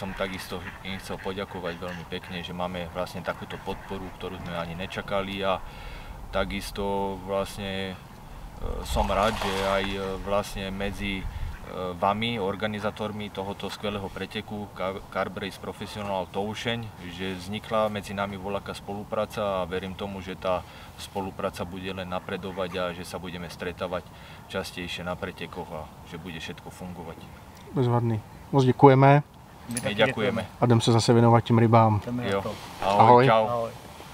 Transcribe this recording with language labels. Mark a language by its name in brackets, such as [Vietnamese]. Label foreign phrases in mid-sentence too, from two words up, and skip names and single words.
[Slovak] som takisto im chcel poďakovať veľmi pekne, že máme vlastne takúto podporu, ktorú sme ani nečakali a takisto vlastne som rád, že aj vlastne medzi vami, organizátormi tohoto skvelého preteku Carb Race Professional Toušeň, že vznikla medzi nami voľaká spolupráca a verím tomu, že tá spolupráca bude len napredovať a že sa budeme stretávať častejšie na pretekoch a že bude všetko fungovať. [Czech] Bezvadný. Moc děkujeme. [Slovak] My ďakujeme. [Czech] A jdem se zase věnovat těm rybám. Jo. Ahoj, čau. Ahoj.